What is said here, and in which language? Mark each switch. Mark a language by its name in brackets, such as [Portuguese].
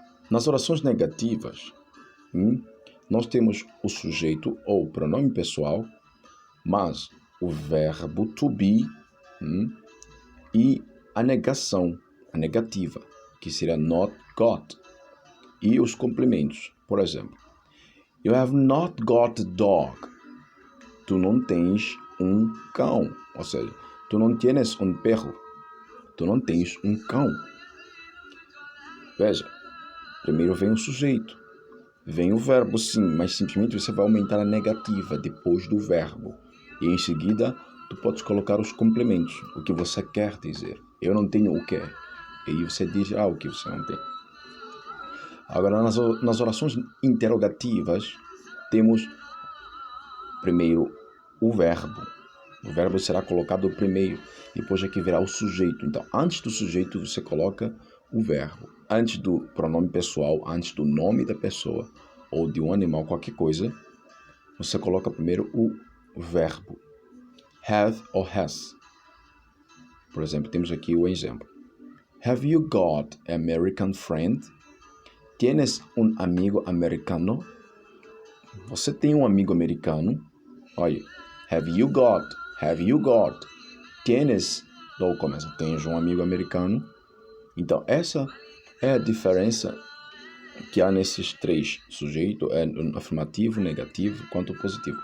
[Portuguese] Nas orações negativas, nós temos o sujeito ou o pronome pessoal, mas o verbo to be e a negação, a negativa, que seria not got, e os complementos. Por exemplo, [English] you have not got a dog. [Portuguese] Tu não tens um cão. Ou seja, tu não [Spanish] tienes [Portuguese] um [Spanish] perro. [Portuguese] Tu não tens um cão. Veja, primeiro vem o sujeito. Vem o verbo, sim, mas simplesmente você vai aumentar a negativa depois do verbo. E em seguida, tu podes colocar os complementos, o que você quer dizer. Eu não tenho o que. E aí você diz, o que você não tem. Agora, nas orações interrogativas, temos primeiro o verbo. O verbo será colocado primeiro, depois é que virá o sujeito. Então, antes do sujeito, você coloca o verbo. Antes do pronome pessoal, antes do nome da pessoa ou de um animal, qualquer coisa, você coloca primeiro o verbo. Have ou has. Por exemplo, temos aqui o exemplo. [English] Have you got an American friend? [Spanish] Tienes [Portuguese] um amigo americano? Você tem um amigo americano? Olha, [English] have you got? [Spanish] Tienes, [Portuguese] logo começa, tens um amigo americano? Então, essa é a diferença que há nesses três sujeitos, é afirmativo, negativo, quanto positivo.